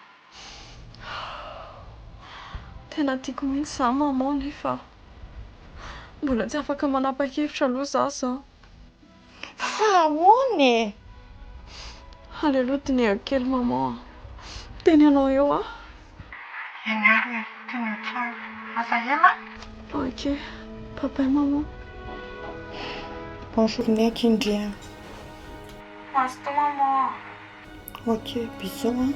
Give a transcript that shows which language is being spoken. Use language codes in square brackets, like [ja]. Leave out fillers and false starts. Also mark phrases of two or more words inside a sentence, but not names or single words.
[mg] Tena tiako mihitsy izany maman nefa mbola tsy afaka manapa-kevitra aloha zaho izao. Fa ahoana e? Aleo dinihako kely maman. Teny anao eo a. Eny ary e, teny tsara. Aza ela? [fr] Ok. Papa et maman. Bonne journée Kindria. Passe ton maman. Ok, bisous hein.